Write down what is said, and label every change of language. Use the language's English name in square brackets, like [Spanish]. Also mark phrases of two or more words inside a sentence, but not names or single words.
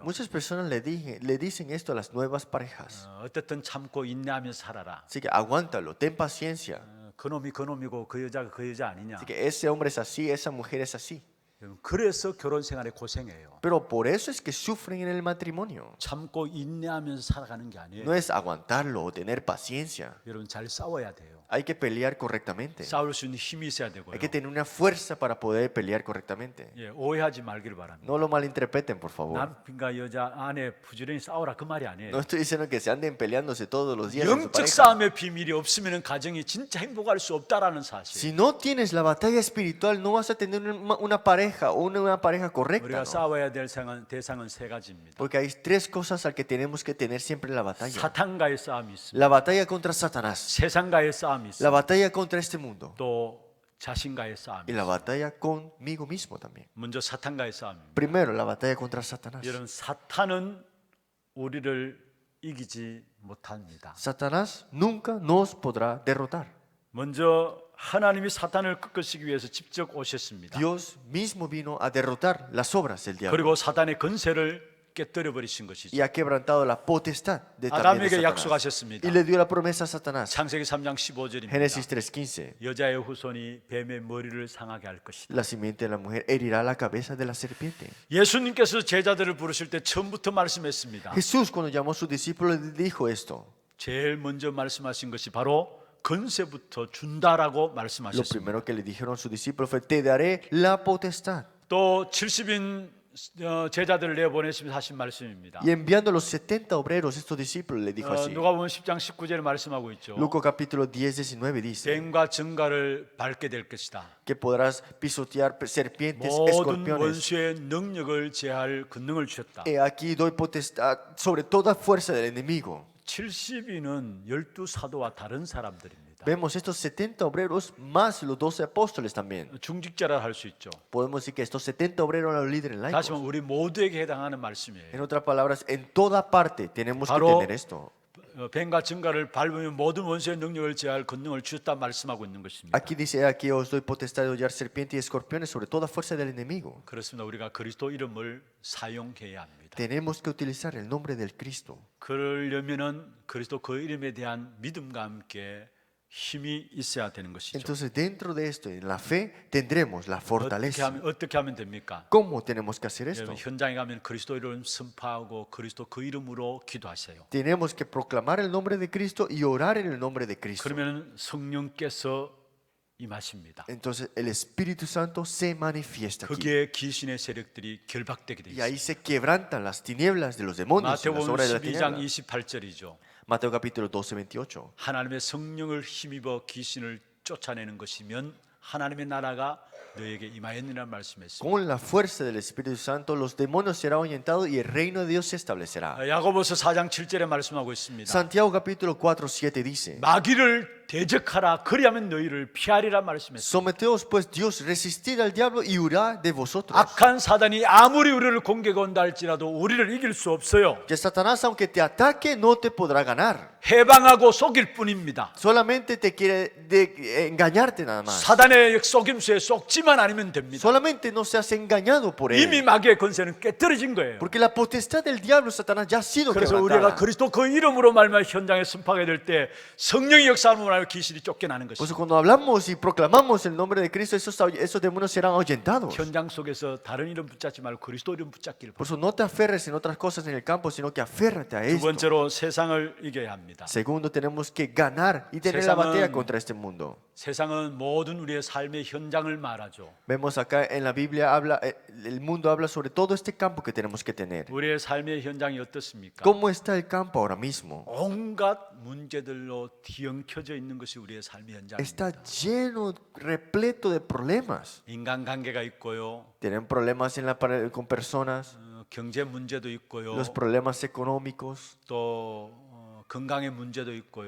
[Spanish] Muchas personas le dicen esto a las nuevas parejas. [Korean] 어쨌든 참고 인내하면서 살아라. [Spanish] Así que aguántalo, ten paciencia. [Korean] 그놈이 그놈이고 그 여자가 그 여자 아니냐. [Spanish] Así que ese hombre es así, esa mujer es así. [Korean] 그래서 결혼 생활에 고생해요. [Spanish] Pero por eso es que sufren en el matrimonio. [Korean] 참고 인내하면서 살아가는 게 아니에요. [Spanish] No es aguantarlo o tener paciencia. [Korean] 여러분 잘 싸워야 돼요. [Spanish] Hay que pelear correctamente. [Korean] 싸울 수 있는 힘이 있어야 되고요. [Spanish] Hay que tener una fuerza para poder pelear correctamente. [Korean] 예, 오해하지 말기를 바랍니다. [Spanish] No lo malinterpreten, por favor. [Korean] 남편과 여자 아내 부지런히 싸우라 그 말이 아니에요. [Spanish] No estoy diciendo que se anden peleándose todos los días con su [Korean] 영적 [Spanish] pareja. [Korean] 싸움의 비밀이 없으면 가정이 진짜 행복할 수 없다라는 사실. [Spanish] Si no tienes la batalla espiritual, no vas a tener una pareja o una pareja correcta. [Korean] 우리가 [Spanish] ¿no? [Korean] 싸워야 될 대상은 세 가지입니다. [Spanish] Porque hay tres cosas al que tenemos que tener siempre en la batalla. [Korean] 사탄과의 싸움이 있습니다. [Spanish] La batalla contra Satanás, [Korean] 세상과의 싸움이 [Spanish] la [Korean] 있습니다. [Spanish] batalla contra este mundo [Korean] 또 자신과의 싸움이 [Spanish] y la [Korean] 있습니다. [Spanish] batalla conmigo mismo también. [Korean] 먼저 사탄과의 싸움입니다. [Spanish] Primero, la batalla contra Satanás. [Korean] 여러분 사탄은 우리를 이기지 못합니다. [Spanish] Satanás nunca nos podrá derrotar. [Korean] 먼저 하나님이 사탄을 꺾으시기 위해서 직접 오셨습니다. [Spanish] Dios mismo vino a derrotar las obras del diablo [Korean] 그리고 사탄의 건세를 깨뜨려 버리신 것이죠. [Spanish] y ha quebrantado la potestad de, también de [Korean] 아담에게 [Spanish] Satanás. [Korean] 약속하셨습니다. [Spanish] Y le dio la promesa a Satanás. [Korean] 창세기 3장 15절입니다. [Spanish] Génesis 3:15. [Korean] 여자의 후손이 뱀의 머리를 상하게 할 것이다. [Spanish] La simiente de la mujer herirá la cabeza de la serpiente. [Korean] 예수님께서 제자들을 부르실 때 처음부터 말씀했습니다. [Spanish] Jesús, cuando llamó a sus discípulos, les dijo esto. [Korean] 제일 먼저 말씀하신 것이 바로 건세부터 준다라고 [Spanish] Lo [Korean] 말씀하셨습니다. [Spanish] primero que le dijeron a sus discípulos fue: te daré la potestad. [Korean] 또 70인 제자들을 내보내시면서 하신 말씀입니다. [Spanish] Y enviando a los 70 obreros, estos discípulos le dijo así. [Korean] 누가복음 10장 19절에 말씀하고 있죠. [Spanish] Lucas capítulo 10, 19 dice [Korean] 뱀과 증가를 밟게 될 것이다. [Spanish] que podrás pisotear serpientes, [Korean] 모든 [Spanish] escorpiones. [Korean] 원수의 능력을 제할 권능을 주셨다. [Spanish] He aquí doy potestad sobre toda fuerza del enemigo. [Korean] 70인은 12사도와 다른 사람들입니다. [Spanish] Vemos estos 70 obreros más los 12 apóstoles también. [Korean] 중직자라 할 수 있죠. [Spanish] Podemos decir que estos 70 obreros eran los líderes [Korean] 다시 [Spanish] laicos. [Korean] 말하면 우리 모두에게 해당하는 말씀이에요. [Spanish] En otras palabras, en toda parte tenemos que [Korean] 바로 [Spanish] tener esto. [Korean] 뱀과 증가를 밟으면 모든 원수의 능력을 제할 권능을 주셨다 말씀하고 있는 것입니다. [Spanish] Aquí dice: aquí os doy potestad de hollar serpientes y escorpiones sobre toda fuerza del enemigo. [Korean] 그렇습니다. 우리가 그리스도 이름을 사용해야 합니다. [Spanish] Tenemos que utilizar el nombre del Cristo. [Korean] 그러려면은 그리스도 그 이름에 대한 믿음과 함께 힘이 있어야 되는 것이죠. [Spanish] Entonces, dentro de esto, en la fe, tendremos la fortaleza. [Korean] 어떻게 하면 됩니까? [Spanish] ¿Cómo tenemos que hacer [Korean] 여러분, [Spanish] esto? [Korean] 현장에 가면 그리스도 이름 선포하고 그리스도 그 이름으로 기도하세요. [Spanish] Tenemos que proclamar el nombre de Cristo y orar en el nombre de Cristo. [Korean] 그러면 성령께서 임하십니다. [Spanish] entonces el Espíritu Santo se manifiesta aquí. [Korean] 거기에 귀신의 세력들이 결박되게 되어 [Spanish] Y ahí [Korean] 있습니다. [Spanish] se quebrantan las tinieblas de los demonios, y las [Korean] 마태복음 [Spanish] obras de las [Korean] 12장 [Spanish] tinieblas. [Korean] 28절이죠. [Spanish] Mateo capítulo 12, 28. [Korean] 하나님의 성령을 힘입어 귀신을 쫓아내는 것이면 하나님의 나라가 너에게 임하였느니라 말씀했습니다. [Spanish] Con la fuerza del Espíritu Santo los demonios serán ahuyentados y el reino de Dios se establecerá. [Korean] 야고보서 4장 7절에 말씀하고 있습니다. [Spanish] Santiago capítulo 4, 7 dice: [Korean] 마귀를 대적하라 그리하면 너희를 피하리라 말씀했습니다. [Spanish] Someteos pues Dios, resistir al diablo y huirá de vosotros. [Korean] 악한 사단이 아무리 우리를 공격해 온다 할지라도 우리를 이길 수 없어요. [Spanish] Que Satanás, aunque te ataque, no te podrá ganar. [Korean] 해방하고 속일 뿐입니다. [Spanish] Solamente te quiere engañarte nada más. [Korean] 사단의 속임수에 속지만 않으면 됩니다. [Spanish] Solamente no seas engañado por [Korean] 이미 [Spanish] él. [Korean] 마귀의 권세는 깨뜨려진 거예요. [Spanish] Porque la potestad del diablo, Satanás, ya ha sido [Korean] 그래서 우리가 [Spanish] quebrantada. [Korean] 그리스도 그 이름으로 말미암아 현장에 선포하게 될 때 성령의 역사로 귀신이 쫓겨나는 [Spanish] Por [Korean] 것이죠. [Spanish] eso cuando hablamos y proclamamos el nombre de Cristo, esos demonios serán ahuyentados. [Korean] 현장 속에서 다른 이름 붙잡지 말고 그리스도 이름 붙잡기를 [Spanish] Por eso no te aferres en otras cosas en el campo, sino que aférrate a [Korean] 두 [Spanish] esto. [Korean] 번째로 세상을 이겨야 합니다. [Spanish] Segundo, tenemos que ganar y tener la batalla contra este mundo. [Korean] 세상은 모든 우리의 삶의 현장을 말하죠. [Spanish] Vemos acá en la Biblia, el mundo habla sobre todo este campo que tenemos que tener. [Korean] 우리의 삶의 현장이 어떻습니까? [Spanish] ¿Cómo está el campo ahora mismo? [Korean] 온갖 문제들로 뒤엉켜져 있는 것이 우리의 삶의 현장입니다. [Spanish] Está lleno, repleto de problemas. [Korean] 인간관계가 있고요. [Spanish] Tienen problemas con personas, [Korean] 경제 문제도 있고요. [Spanish] los problemas económicos [Korean] 또 건강의 문제도 있고요.